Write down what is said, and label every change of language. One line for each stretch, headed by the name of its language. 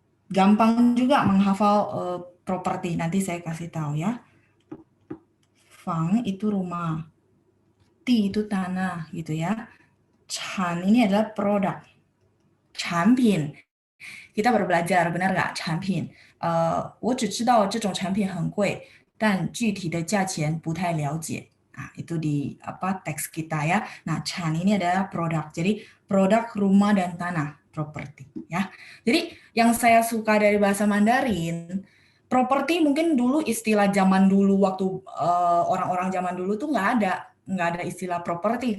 Indonesian: Gampang juga menghafal properti. Nanti saya kasih tahu ya. Fang itu rumah. Ti itu tanah gitu ya. Chan ini adalah produk. 产品 kita baru belajar, benar nggak?
Chinese: 产品，我只知道这种产品很贵，但具体的价钱不太了解。
Indonesian: Nah, itu di apa teks kita ya. Nah, Chan ini adalah produk. Jadi produk rumah dan tanah, properti ya. Jadi yang saya suka dari bahasa Mandarin, properti mungkin dulu istilah zaman dulu waktu orang-orang zaman dulu tuh nggak ada istilah properti.